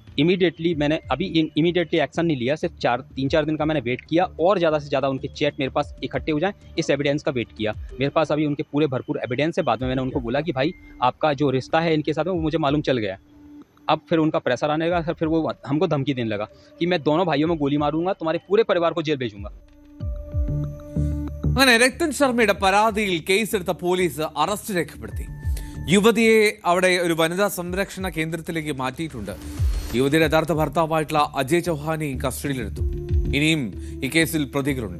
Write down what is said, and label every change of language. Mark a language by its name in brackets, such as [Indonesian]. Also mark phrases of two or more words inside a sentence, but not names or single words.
[Hindi] इमीडिएटली मैंने अभी इमीडिएटली एक्शन नहीं लिया, सिर्फ 3-4 दिन का मैंने वेट किया और ज़्यादा से ज़्यादा उनके चैट मेरे पास इकट्ठे हो जाएँ, इस एविडेंस का वेट किया। मेरे पास अभी उनके पूरे भरपूर एविडेंस है। बाद में मैंने उनको बोला कि भाई आपका जो रिश्ता है इनके साथ में वो मुझे मालूम चल गया। अब फिर उनका प्रेशर आने लगा सर, फिर वो हमको धमकी देने लगा कि मैं दोनों भाइयों में गोली मारूंगा, तुम्हारे पूरे परिवार को जेल भेजूंगा। [Malayalam] അങ്ങനെ രത്തൻ ശർമ്മയുടെ പരാതിയിൽ കേസെടുത്ത പോലീസ് അറസ്റ്റ് രേഖപ്പെടുത്തി. യുവതിയെ അവിടെ ഒരു വനിതാ സംരക്ഷണ കേന്ദ്രത്തിലേക്ക് മാറ്റിയിട്ടുണ്ട്. യുവതിയുടെ യഥാർത്ഥ ഭർത്താവായിട്ടുള്ള അജയ് ചൗഹാനെയും കസ്റ്റഡിയിലെടുത്തു. ഇനിയും ഈ കേസിൽ പ്രതികളുണ്ട്.